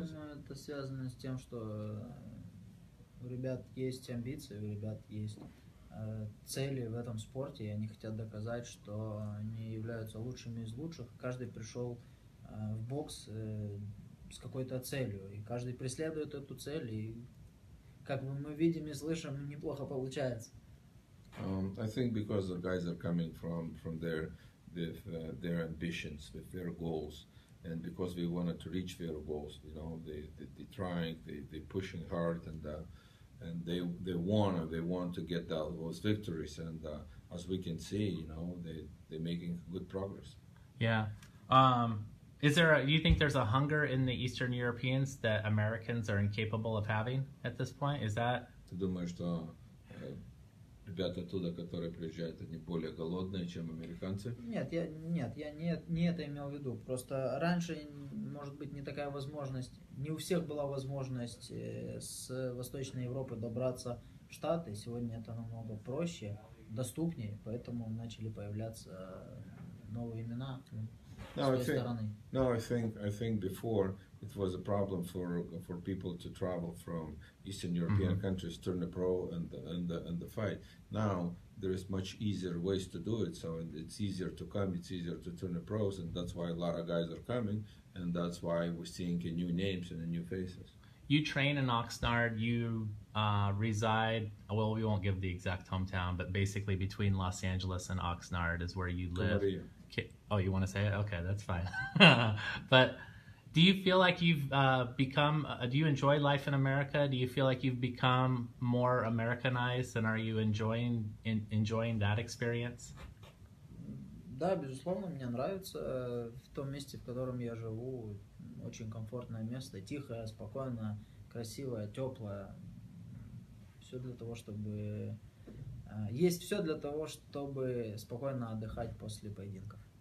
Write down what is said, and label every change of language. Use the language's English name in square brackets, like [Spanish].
[Russian] Я думаю, это связано с тем, что у ребят есть амбиции, у ребят есть цели в этом спорте, и они хотят доказать, что они являются лучшими из лучших. Каждый пришел в бокс с какой-то целью, и каждый преследует эту цель, и как мы видим и слышим, неплохо получается. [English] I think because the guys are coming from their ambitions, with their goals, and because we wanted to reach their goals, they trying, they pushing hard, and they want to get those victories, and as we can see, they're making good progress. Yeah. Do you think there's a hunger in the Eastern Europeans that Americans are incapable of having at this point? Is that? [Russian] Ты думаешь, что ребята оттуда, которые приезжают, они более голодные, чем американцы? Нет, я не это имел в виду. Просто раньше, может быть, не такая возможность, не у всех была возможность с Восточной Европы добраться в Штаты. Сегодня это намного проще, доступнее, поэтому начали появляться новые имена. своей стороны. [English] No, I think before it was a problem for people to travel from Eastern European countries, turn a pro and the fight. Now there is much easier ways to do it, so it's easier to come, it's easier to turn the pros, and that's why a lot of guys are coming, and that's why we're seeing new names and new faces. You train in Oxnard. You reside. Well, we won't give the exact hometown, but basically between Los Angeles and Oxnard is where you live. Oh, you want to say it? Okay, that's fine. But do you feel like you've become? Do you enjoy life in America? Do you feel like you've become more Americanized, and are you enjoying that experience? [Russian] Да, безусловно, мне нравится в том месте, в котором я живу. Очень комфортное место, тихое, спокойное, красивое, теплое. Все для того, чтобы... Есть все для того, чтобы спокойно отдыхать после поединков.